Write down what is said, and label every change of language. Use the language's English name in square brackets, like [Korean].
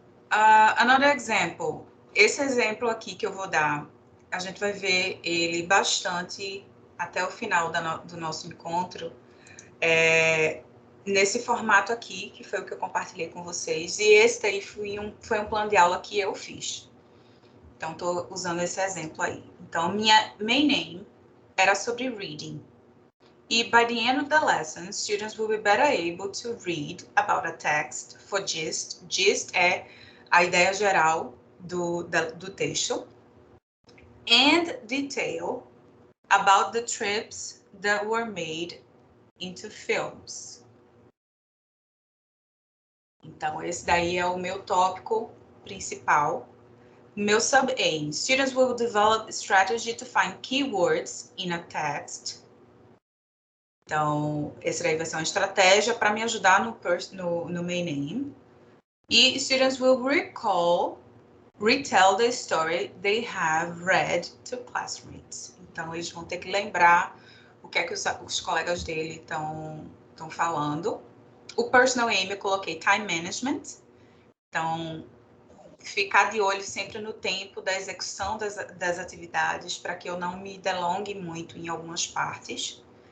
[English] Another example. [Portuguese] Esse exemplo aqui que eu vou dar, a gente vai ver ele bastante até o final do nosso encontro. Nesse formato aqui, que foi o que eu compartilhei com vocês. E esse aí foi um plano de aula que eu fiz. Então, estou usando esse exemplo aí. Então, minha main aim era sobre reading. [English] E by the end of the lesson, students will be better able to read about a text for gist. [Portuguese] Gist é a ideia geral do texto. [English] And detail about the trips that were made into films. [Portuguese] Então, esse daí é o meu tópico principal. Meu [English] sub-aim, students will develop a strategy to find keywords in a text. [Portuguese] Então, esse daí vai ser uma estratégia para me ajudar no main aim. [English] E students will retell the story they have read to classmates. [Portuguese] Então, eles vão ter que lembrar o que é que os colegas dele estão falando. O personal aim eu coloquei time management. Então, ficar de olho sempre no tempo da execução das atividades para que eu não me delongue muito em algumas partes.